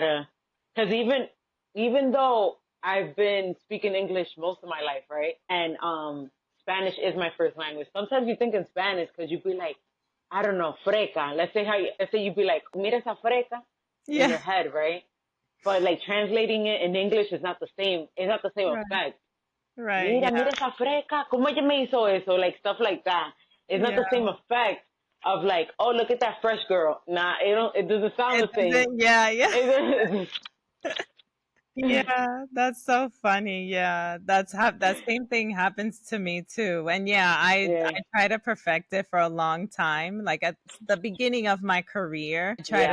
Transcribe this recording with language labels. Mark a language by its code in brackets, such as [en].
[en] gotta, because even though I've been speaking English most of my life, right, and Spanish is my first language. Sometimes you think in Spanish because you be like, I don't know, freca. Let's say you be like, [es] mira esa freca, [en] in yeah, your head, right? But like translating it in English is not the same. It's not the same right, effect. right, [es] Mira, [en] yeah, [es] mira esa freca, ¿cómo ella me hizo eso? [en] Like stuff like that. It's not yeah, the same effect. of like, oh, look at that fresh girl. Nah, it doesn't sound It the same. doesn't, yeah, yeah. It, Yeah, that's so funny. Yeah, that same thing happens to me too. And yeah, yeah, I try to perfect it for a long time. Like at the beginning of my career, I try to